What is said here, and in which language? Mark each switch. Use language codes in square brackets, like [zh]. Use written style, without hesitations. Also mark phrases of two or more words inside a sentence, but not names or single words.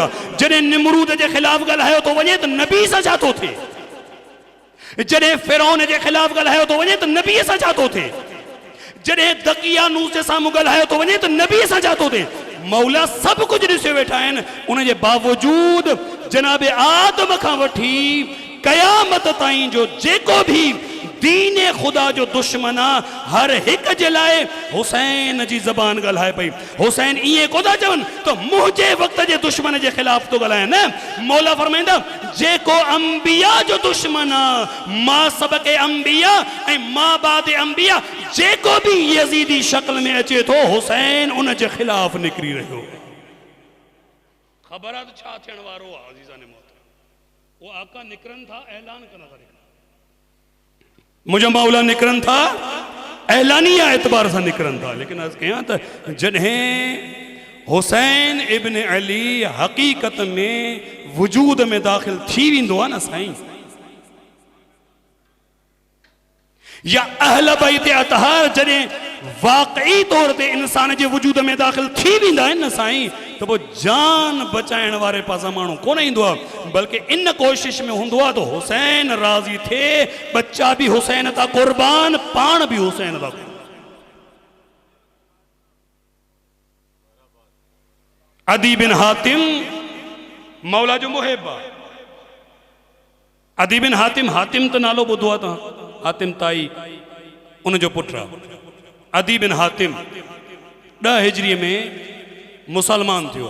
[sd] जॾहिं निमरूद जे खिलाफ ॻाल्हायो तो वञे त नबी सां छा थो थिए, जॾहिं फिरौन जे खिलाफ ॻाल्हायो तो वञे त नबी सां छा थो थिए, जॾहिं दकियानूस जे साम्हूं ॻाल्हायो तो वञे त नबी सां छा थो थिए। मौला सभु कुझु ॾिसे वेठा आहिनि, उन जे बावजूद जनाब आदम खां वठी क़यामत ताईं जो जेको भी दीन खुदा जो दुश्मन आ हर एक जे लाए हुसैन जी जबान गलाए पई। हुसैन इए को था चवन तो मुझे वक्त जे दुश्मन के खिलाफ तो गलाए न। मौला फरमाइंदा जेको अंबिया जो दुश्मन आ मां सबके अंबिया ए मां बाद अंबिया जेको भी यजीदी शक्ल में अचे तो हुसैन उन जे खिलाफ निकरी रहो। खबर तो छा थियण वारो आ अजीजा ने मौत वो आका निकरन था ऐलान करना था मुझे मौला निकरन था ऐलानिया एतबार से निकरन था। लेकिन आज कया तो जॾहिं हुसैन इब्न अली हकीकत में वजूद में दाखिल थी विंदो आहे न साईं या अहल बैत अतहार जॾहिं वाकई तौर ते इंसान जे वजूद में दाखिल थी विंदा आहिनि न साईं तो वो जान बचाइण वारे पासा माण्हू कोन ईंदो आहे बल्कि इन कोशिश में हूंदो आहे तो हुसैन राज़ी थे बच्चा भी हुसैन था कुर्बान पाण भी हुसैन था। अदी बिन हातिम मौला जो मुहिब आहे। अदी बिन हातिम हातिम तो नालो ॿुधो आहे तव्हां हातिम ताई उन जो पुत्र अदी बिन हातिम 10 हिजरी में मुसलमान थियो।